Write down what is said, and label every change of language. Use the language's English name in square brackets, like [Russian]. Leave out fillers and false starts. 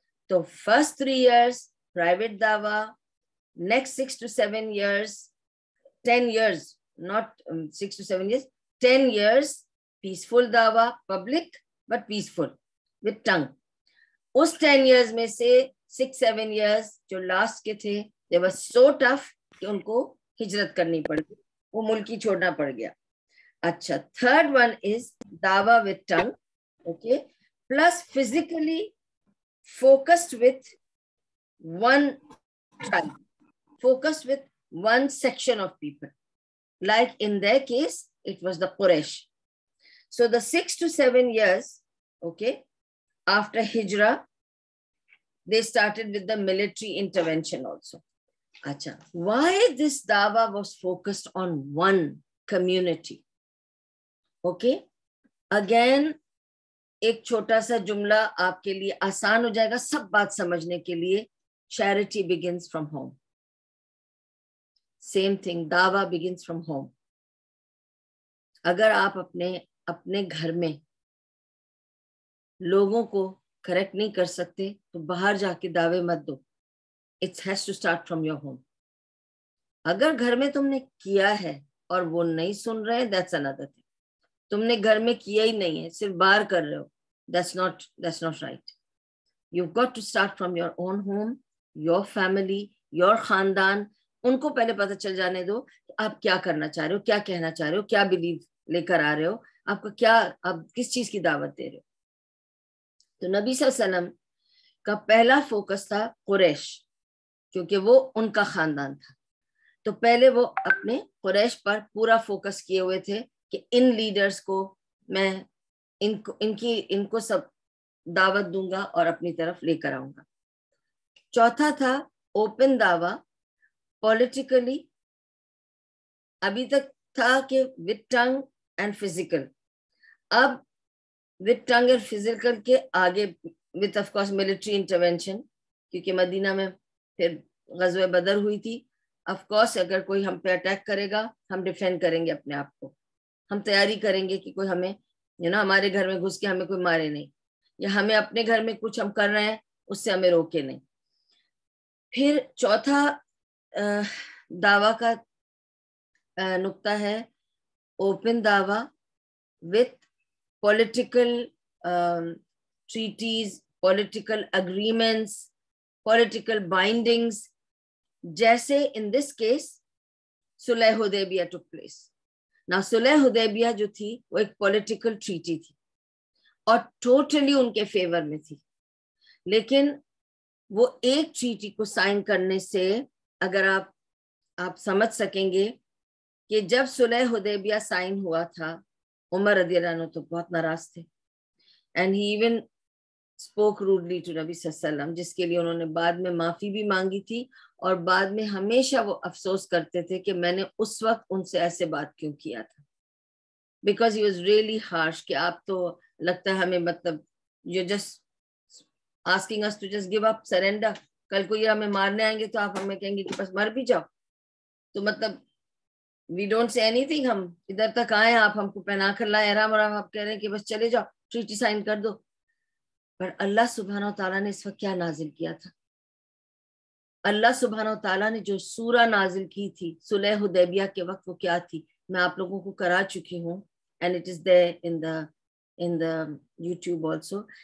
[English] تو first 3 years private دعویٰ، next 6 to 7 years 10 years not 6 to 7 years 10 years peaceful دعویٰ، public but peaceful with tongue. [Urdu] اس 10 years میں سے 6-7 years جو last کے تھے [English] they were so tough [Urdu] کہ ان کو ہجرت کرنی پڑ گئی، وہ ملک ہی چھوڑنا پڑ گیا. [English] اچھا third one is دعویٰ with tongue, okay, plus physically focused with one tribe, focused with one section of people. Like in their case, it was the Quraysh. So the 6 to 7 years, okay, after Hijrah, they started with the military intervention also. Acha, why this dawah was focused on one community? [Urdu] Okay, again, ایک چھوٹا سا جملہ آپ کے لیے آسان ہو جائے گا سب بات سمجھنے کے لیے. [English] Charity begins from home. Same thing, دعویٰ begins from home. [Urdu] اگر آپ اپنے گھر میں لوگوں کو کریکٹ نہیں کر سکتے تو باہر جا کے دعوے مت دو. [English] It has to start from your home. [Urdu] اگر گھر میں تم نے کیا ہے اور وہ نہیں سن رہے [English] that's another thing. [Urdu] تم نے گھر میں کیا ہی نہیں ہے، صرف باہر کر رہے ہو، [English] that's not right. You've got to start from your own home, your family, your خاندان. [Urdu] ان کو پہلے پتہ چل جانے دو کہ آپ کیا کرنا چاہ رہے ہو، کیا کہنا چاہ رہے ہو، کیا بلیو لے کر آ رہے ہو، آپ کو کیا، آپ کس چیز کی دعوت دے رہے ہو. تو نبی صلی اللہ علیہ وسلم کا پہلا فوکس تھا قریش، کیونکہ وہ ان کا خاندان تھا. تو پہلے وہ اپنے قریش پر پورا فوکس کیے ہوئے تھے کہ ان لیڈرز کو میں ان کو سب دعوت دوں گا اور اپنی طرف لے کر آؤں گا. چوتھا تھا اوپن دعویٰ پولیٹیکلی. ابھی تک تھا کہ [English] with tongue and physical، [Urdu] اب with tongue and physical کے آگے [English] with of course military intervention، [Urdu] کیونکہ مدینہ میں پھر غزوہ بدر ہوئی تھی. of course اگر کوئی ہم پہ اٹیک کرے گا ہم ڈیفینڈ کریں گے اپنے آپ کو، ہم تیاری کریں گے کہ کوئی ہمیں ہمارے گھر میں گھس کے ہمیں کوئی مارے نہیں، یا ہمیں اپنے گھر میں کچھ ہم کر رہے ہیں اس سے ہمیں روکے نہیں. پھر چوتھا دعویٰ کا نقطہ ہے [English] Open دعویٰ with political treaties, political agreements, political bindings. جیسے in this case صلح حدیبیہ took place. [Urdu] Now صلح حدیبیہ جو تھی وہ ایک [English] political treaty [Urdu] تھی اور ٹوٹلی ان کے فیور میں تھی، لیکن وہ ایک ٹریٹی کو سائن کرنے سے اگر آپ سمجھ سکیں گے کہ جب صلح حدیبیہ سائن ہوا تھا عمر رضی اللہ عنہ تو بہت ناراض تھے، [English] and he even spoke rudely to [Urdu] نبی صلی اللہ علیہ وسلم، جس کے لیے انہوں نے بعد میں معافی بھی مانگی تھی، اور بعد میں ہمیشہ وہ افسوس کرتے تھے کہ میں نے اس وقت ان سے ایسے بات کیوں کیا تھا. [English] because he was really harsh [Urdu] کہ آپ تو لگتا ہے ہمیں مطلب [English] you're just asking us to just give up, surrender. [Urdu] کل کو یہ ہمیں مارنے آئیں گے تو آپ ہمیں کہیں گے کہ بس مر بھی جاؤ. تو مطلب [English] we don't say anything، [Urdu] ہم ادھر تک آئے، آپ ہم کو پہنا کر لائے احرام اور آپ کہہ رہے ہیں کہ بس چلے جاؤ ٹریٹی سائن کر دو. پر اللہ سبحانہ و تعالیٰ نے اس وقت کیا نازل کیا تھا؟ اللہ سبحانہ و تعالیٰ نے جو سورہ نازل کی تھی صلح حدیبیہ کے وقت وہ کیا تھی میں آپ لوگوں کو کرا چکی ہوں، [English] and it is there in the YouTube also.